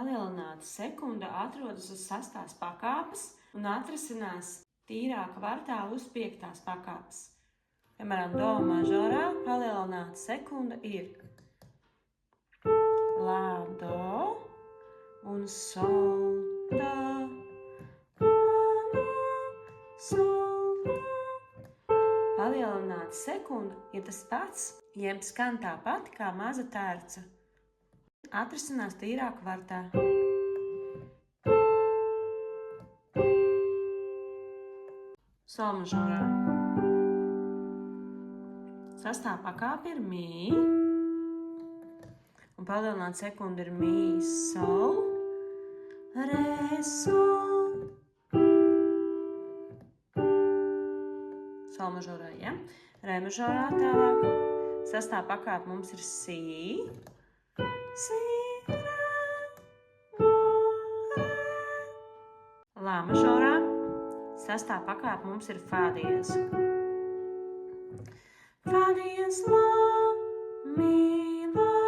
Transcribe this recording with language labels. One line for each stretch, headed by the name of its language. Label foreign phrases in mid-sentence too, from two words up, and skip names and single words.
Latvian: palielināta sekunda atrodas uz 6. pakāpes un atrasinās tīrā kvartā uz 5. pakāpes. Piemēram, do mažorā palielināta sekunda ir lā, do un sol, do, lā, do, sol, do. Palielināta sekunda ir tas pats, jeb skan tāpat kā maza terca. Atrasinās tīrā kvartā. Sol mažorā. 6. pakāpe ir mī. Un palielināta sekunda ir mī, sol, re, sol. Sol mažorā, ja? Re mažorā tālāk. 6. pakāpe mums ir sī. Si, re, la, re. Lā mažorā. 6. pakāpe mums ir fā diez. Fā diez, lā, mī, lā.